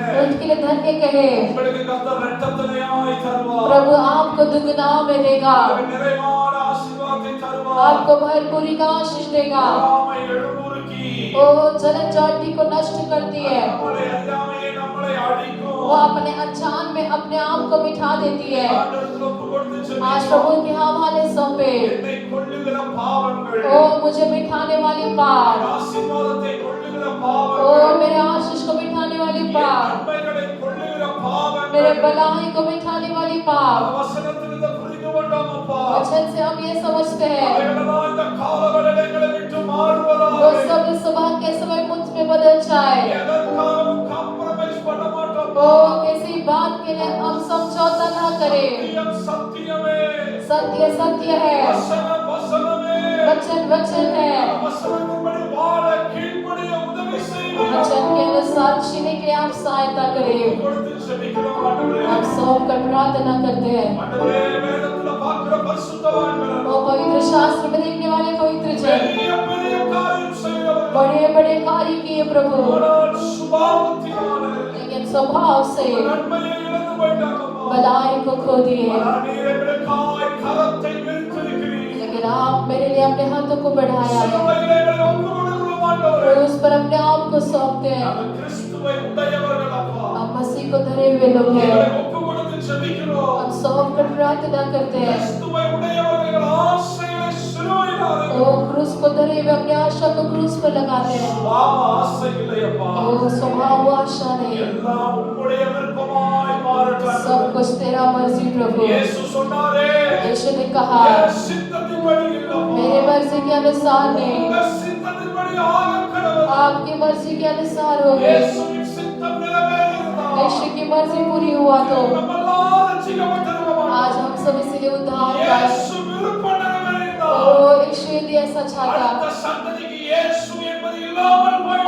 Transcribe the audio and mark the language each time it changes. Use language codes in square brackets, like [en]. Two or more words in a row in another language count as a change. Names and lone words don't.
[hi] उनके लिए धन्य कहे। [ta] உங்களுக்கு கர்த்தர் இரட்டத்தனையாய் தருவார். [hi] प्रभु आपको दुगना में देगा, [ta] உங்களுக்கு நிறைவான ஆசீர்வாதத்தை தருவார். [hi] आपको भरपूरी का आशीष देगा। [ta] பொறாமை எழும்புருக்கி [hi] ओ जलन जाति को नष्ट करती है, [ta] நம்மளை அறியாமையே நம்மளை அழிக்கும். [hi] वो अपने अनजान में अपने आप को मिठा देती है। [ta] ஆண்டவருக்கு ஒப்பு கொடுத்து [hi] आज [ta] செபிப்போம். [hi] प्रभु के हवाले सौंपे। [ta] என்னை கொல்லுகிற பாவங்கள், [hi] ओ मुझे मिठाने वाली पाप, [ta] ஆசீர்வாதத்தை கொல்லுகிற [hi] ओ [ta] பாவங்கள், [hi] मेरे आशीष को मिठाने वाली [ta] என் [hi] पाप, [ta] நன்மைகளை கொல்லுகிற [hi] मेरे [ta] பாவங்கள், [hi] भलाई को मिठाने वाली पाप। [ta] வசனத்திலிருந்து புரிந்து கொண்டோம் அப்பா. [hi] वचन से हम ये समझते हैं, [ta] அவைகளெல்லாம் இந்த காலவெளிகளை விட்டு [hi] वो [ta] மாறுவதாக. [hi] सब इस सुबह के समय मुझ में बदल जाए। [ta] எதற்காகவும் காம்ப்ரமைஸ் பண்ண மாட்டோம். [hi] ओ किसी बात के लिए हम समझौता ना करें। [ta] சத்தியம் சத்தியமே, [hi] सत्य सत्य है, [ta] வசனம் வசனமே. [hi] वचन वचन है। [ta] வசனத்தின்படி வாழ கீழ்ப்படிய உதவி செய்வீர். [hi] वचन के अनुसार जीने के लिए आप सहायता करें। [ta] கொடுத்து செபிக்கிறோம் ஆண்டவரே. [hi] हम सौंप कर प्रार्थना करते हैं। [ta] ஆண்டவரே, வேதத்துல பார்க்கிற பரிசுத்தவான்கள், [hi] ओ पवित्र शास्त्र में देखने वाले पवित्र जन, [ta] பெரிய பெரிய காரியம் செய்கிறவர்கள், [hi] बड़े बड़े कार्य किए प्रभु, [ta] ஆனால் சுபாவத்தினாலே [hi] लेकिन स्वभाव से [ta] நன்மையை இழந்து போயிட்டாங்கப்பா. [hi] भलाई को खो दिए। [ta] ஆனால் நீர் எங்களுக்காய் கரத்தை விரித்திருக்கிறீர். [hi] लेकिन आप मेरे लिए अपने हाथों को बढ़ाया है, [ta] சிலுவையிலே எங்களை ஒப்புக் கொடுக்கிறோம் ஆண்டவரே. [hi] और उस पर अपने आप को सौंपते हैं। [ta] நாங்கள் கிறிஸ்துவை உடையவர்கள் அப்பா. [hi] हम मसीह को धरे हुए लोग [ta] எங்களை [hi] हैं, [ta] ஒப்புக் கொடுத்து செபிக்கிறோம். [hi] हम सौंप कर प्रार्थना करते हैं। [ta] கிறிஸ்துவை உடையவர்கள் ஆசைகளை சிலுவையிலே [hi] ओ क्रूस को धरे हुए अपने आशा को क्रूस पर लगाते हैं। [ta] சுபாவ ஆசை இல்லையப்பா. [hi] ओ स्वभाव आशा नहीं, [ta] எல்லாம் உம்முடைய விருப்பமாய் மாறட்டும். [hi] सब कुछ तेरा मर्जी प्रभु। [ta] இயேசு சொன்னாரே, [hi] यीशु ने कहा, [ta] என் சித்தத்தின்படி இல்லப்பா, [hi] मेरे मर्जी के अनुसार नहीं, [ta] உங்க சித்தத்தின்படி ஆகக் கடவுள். [hi] आपकी मर्जी के अनुसार हो गए। [ta] இயேசுவின் சித்தம் நிறைவேறியதா? [hi] यीशु की मर्जी पूरी हुआ तो [ta] நம்மெல்லாம் ரட்சிக்கப்பட்டிருக்கிறோம். [hi] आज हम सब इसीलिए उद्धार पाए। [ta] இயேசு விருப்பம் நிறைவேறியதா? [hi] ओ यीशु यदि ऐसा चाहता, [ta] அடுத்த சந்ததிக்கு இயேசு என்பது இல்லாமல் போய்விடும்.